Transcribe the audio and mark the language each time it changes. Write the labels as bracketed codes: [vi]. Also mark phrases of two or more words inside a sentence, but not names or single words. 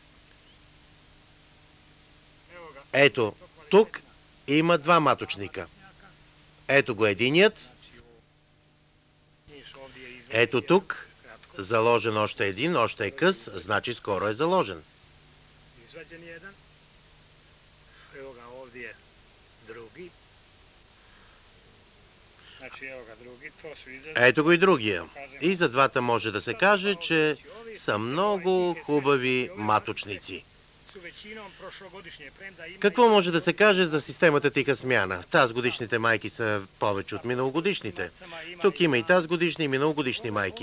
[bg] Ето, тук има 2 маточника. Ето го единият. Ето тук, заложен още един, още е къс, значи скоро е заложен. [sr] ovdje drugi. Znači evo ga drugi, to su izrazi. [bg] Ето го и другия. И за двата може да се каже, че са много хубави маточници. Какво може да се каже за системата тиха смяна? Тазгодишните майки са повече от миналогодишните. Тук има и тазгодишни и миналогодишни майки.